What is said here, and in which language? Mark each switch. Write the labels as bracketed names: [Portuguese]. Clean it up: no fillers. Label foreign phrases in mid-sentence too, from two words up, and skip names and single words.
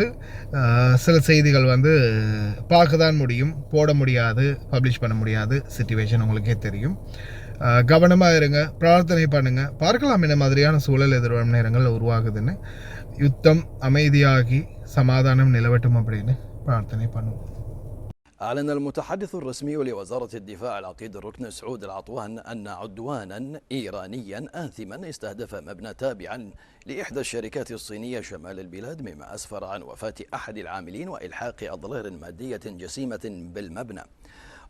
[Tamil] சில செய்திகள் பார்க்க தான் முடியும், போட முடியாது, பப்ளிஷ் பண்ண முடியாது சிச்சுவேஷன் உங்களுக்கே தெரியும். கவனமாக இருங்க, பிரார்த்தனை பண்ணுங்கள், பார்க்கலாம் என்ன மாதிரியான சூழல் எதிர்வரும் நேரங்களில் உருவாகுதுன்னு. யுத்தம் அமைதியாகி சமாதானம் நிலவட்டும் அப்படின்னு பிரார்த்தனை பண்ணுவோம். [Arabic] أعلن المتحدث الرسمي لوزارة الدفاع العقيد الركن سعود العطوان أن عدوانا إيرانيا آثما استهدف مبنى تابعا لإحدى الشركات الصينية شمال البلاد، مما أسفر عن وفاة أحد العاملين وإلحاق أضرار مادية جسيمة بالمبنى.